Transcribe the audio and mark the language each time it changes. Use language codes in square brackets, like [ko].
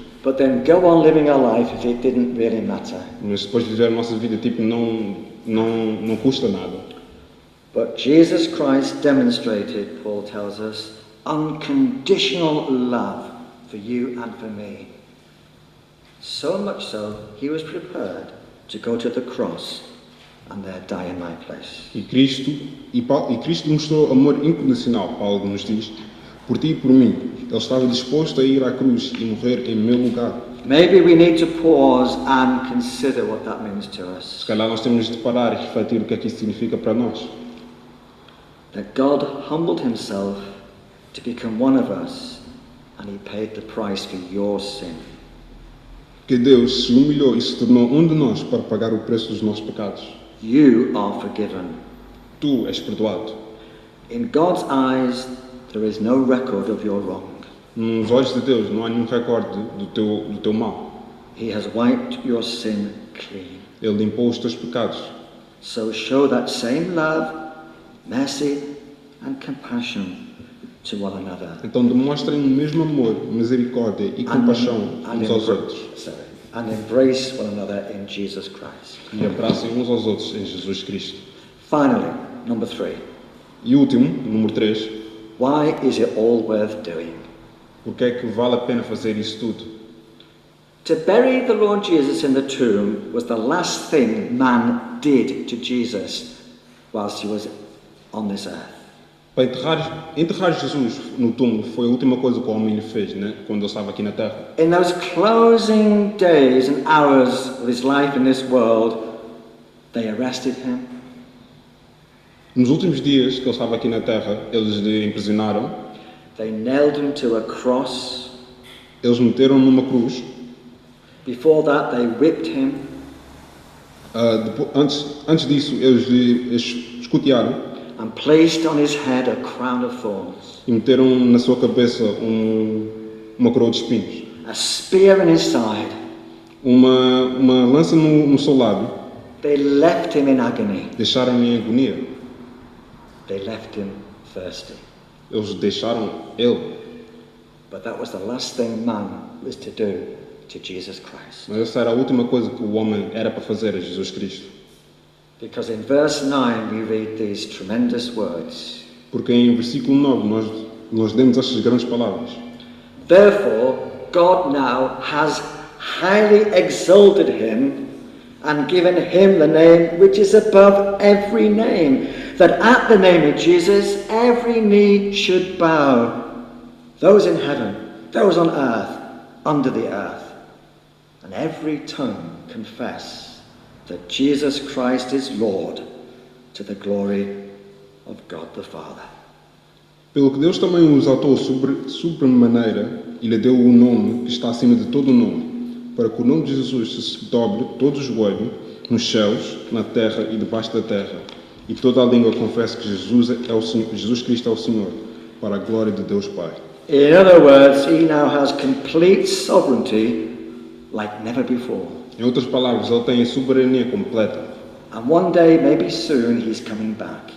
[en] but then go on living our life if it didn't really matter. [pt] mas depois de viver a nossa vida, tipo, não custa nada. [en] But Jesus Christ demonstrated, Paul tells us, unconditional love for you and for me. So much so, he was prepared to go to the cross and there die in my place. [pt] E Cristo mostrou amor incondicional, Paulo nos diz, por ti e por mim. Ele estava disposto a ir à cruz e morrer em meu lugar. [en] Maybe we need to pause and consider what that means to us. [pt] Se calhar nós temos de parar e refletir o que é que isso significa para nós. [en] That God humbled himself to become one of us and he paid the price for your sin. [pt] Que Deus se humilhou e se tornou um de nós para pagar o preço dos nossos pecados. [en] You are forgiven. [pt] Tu és perdoado. [en] In God's eyes, there is no record of your wrong. [pt] Nos olhos de Deus não há nenhum recorde do teu mal. [en] He has wiped your sin clean. [pt] Ele limpou os teus pecados. [en] So show that same love, mercy and compassion to one another. [pt] Então demonstrem o mesmo amor, misericórdia e compaixão uns aos outros. [en] And embrace one another in Jesus Christ. [pt] E abracem uns aos outros em Jesus Cristo. [en] Finally, number 3. [pt] E último, número 3. [en] Why is it all worth doing? [pt] Porque é que vale a pena fazer isso tudo? [en] To bury the Lord Jesus in the tomb was the last thing man did to Jesus whilst he was on this earth. [pt] Para enterrar Jesus no túmulo foi a última coisa que o homem lhe fez, né? Quando ele estava aqui na Terra. [en] In those closing days and hours of his life in this world, they arrested him. [pt] Nos últimos dias que ele estava aqui na Terra, eles lhe imprisionaram. [en] They nailed him to a cross. [pt] Eles meteram numa cruz. [en] Before that, they whipped him. [pt] Antes disso, eles lhe escutearam. [en] And placed on his head a crown of thorns. [pt] E meteram na sua cabeça uma coroa de espinhos. [en] A spear in his side. [pt] Uma lança no seu lado. [en] They left him in agony. [pt] Deixaram-no em agonia. [en] They left him thirsty. [pt] Eles deixaram ele. [en] But that was the last thing man was to do to Jesus Christ. [pt] Mas essa era a última coisa que o homem era para fazer a Jesus Cristo. [en] Because in verse 9 we read these tremendous words. [pt] Porque em versículo 9 nós lemos estas grandes palavras. [en] Therefore, God now has highly exalted him and given him the name which is above every name, that at the name of Jesus every knee should bow, those in heaven, those on earth, under the earth, and every tongue confess that Jesus Christ is Lord, to the glory of God the Father. [pt] Pelo que Deus também o exaltou sobremaneira e lhe deu o nome que está acima de todo o nome, para que o nome de Jesus se dobre todo o joelho, nos céus, na terra e debaixo da terra, e toda a língua confesse que Jesus Cristo é o Senhor, para a glória de Deus Pai. [en] In other words, he now has complete sovereignty like never before. [pt] Em outras palavras, ele tem a soberania completa. [en] And one day, maybe soon, he's coming back.